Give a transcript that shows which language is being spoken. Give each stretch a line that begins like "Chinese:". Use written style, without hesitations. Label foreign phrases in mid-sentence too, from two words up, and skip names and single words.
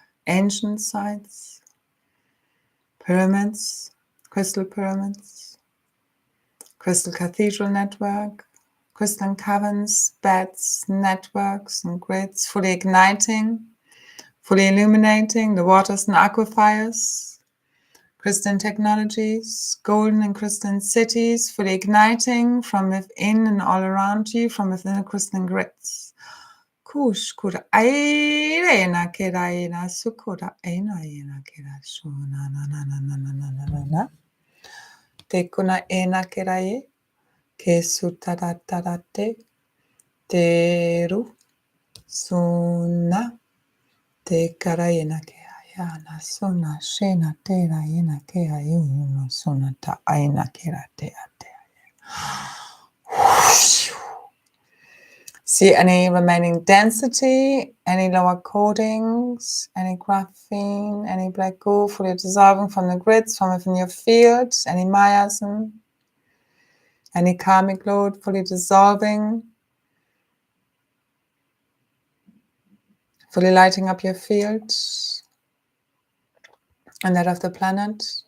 English: ancient sites, pyramids, crystal pyramids, crystal cathedral network, crystalline caverns, beds, networks and grids, fully igniting, fully illuminating the waters and aquifers, crystalline technologies, golden and crystalline cities, fully igniting from within and all around you, from within the crystalline grids. Kush kura aina kera ina sukura aina ina kera shuna na na na na na na na na na. Te kuna ina kera ye ke sutaratarte te ru suna te kara ina ke ayana suna shena te ra ina ke ayuno suna ta aina kera te ate. See any remaining density, any lower coatings, any graphene, any black goo fully dissolving from the grids, from within your field, any miasm, any karmic load fully dissolving, fully lighting up your field and that of the planet.